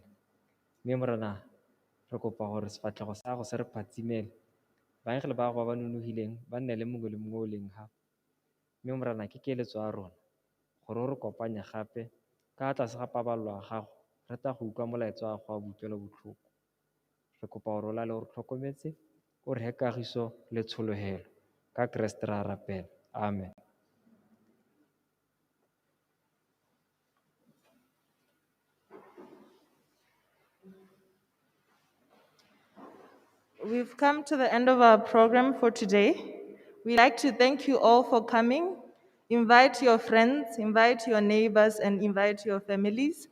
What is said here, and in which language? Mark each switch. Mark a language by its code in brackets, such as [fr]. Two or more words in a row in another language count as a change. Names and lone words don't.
[tn] Mme morena re kopa gore sefatlhego sa gago se re phatsimele, baagile ba gago ba ba nonofileng ba nne le mongwe le mongwe o leng ga. Mme morena ke keletso ya rona gore o re kopanye gape ka tlase ga paballo ya gago, re tla go utlwa molaetsa wa gago wa butlwela botlhoko. Re kopa gore o lale o re tlhokometse, o re he kagiso le tshologelo ka Keresete re a rapela, amen. [en] We've come to the end of our program for today. We'd like to thank you all for coming. Invite your friends, invite your neighbors, and invite your families.